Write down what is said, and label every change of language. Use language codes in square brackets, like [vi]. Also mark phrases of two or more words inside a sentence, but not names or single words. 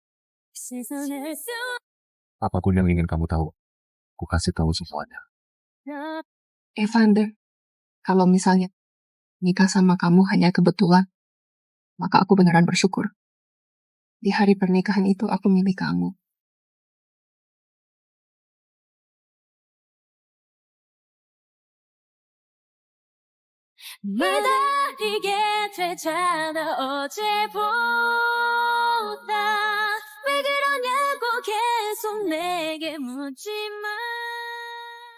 [id] Apapun yang ingin kamu tahu, aku kasih tahu semuanya. Evander, kalau misalnya nikah sama kamu hanya kebetulan, maka aku beneran bersyukur. Di hari pernikahan itu aku milik kamu. [ko] 기다리게 되잖아 어제보다 왜 그러냐고 계속 내게 묻지마